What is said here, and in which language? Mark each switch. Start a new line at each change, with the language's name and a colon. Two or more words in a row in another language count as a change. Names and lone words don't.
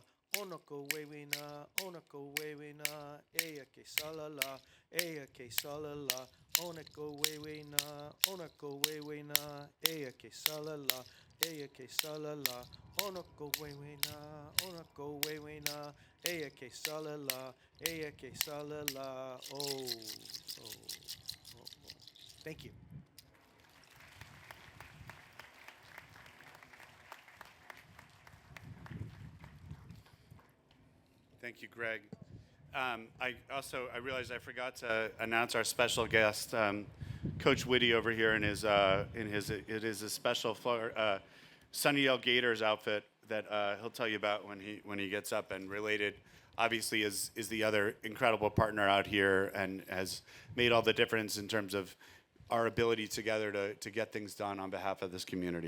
English: Onako wewe na, eya ke salala, eya ke salala. Onako wewe na, eya ke salala, eya ke salala. Onako wewe na, eya ke salala, eya ke salala. Oh. Thank you. Thank you, Greg. I realized I forgot to announce our special guest, Coach Whitty over here it is a special Sunnydale Gators outfit that he'll tell you about when he gets up, and related obviously is the other incredible partner out here and has made all the difference in terms of our ability together to get things done on behalf of this community.